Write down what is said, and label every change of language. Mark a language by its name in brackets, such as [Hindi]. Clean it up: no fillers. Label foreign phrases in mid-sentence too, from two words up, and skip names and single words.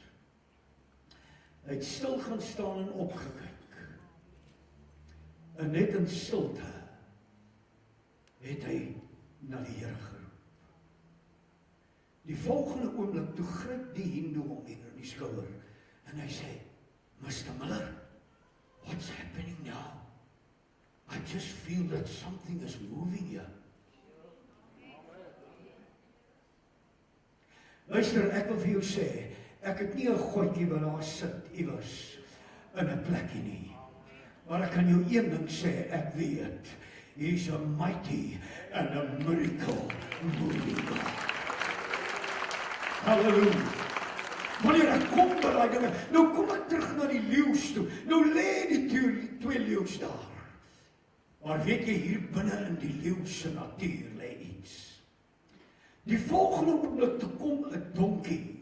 [Afrikaans] Hy het stil gaan staan en opgekyk. En net in stilte het hy na die Here geroep. Die volgende oomblik toe gryp die hindoe hom in die skouer en hy sê, [English] Mr. Miller, what's happening now? I just feel that something is moving here. [Afrikaans] Luister, ek wil vir jou sê, ek het nie 'n godjie wat daar sit iewers in 'n plekkie nie. Maar ek kan jou een ding sê, ek weet, [English] he's a mighty and a miracle moving God. [Afrikaans] Halleluja. Wanneer ek kom by daai dinge, nou kom ek terug na die leeu's toe. Nou lê die 2 leeu's daar. Maar weet jy, hier binne in die leeu se natuur lê iets. Die volgende oomblik toe kom 'n donkie.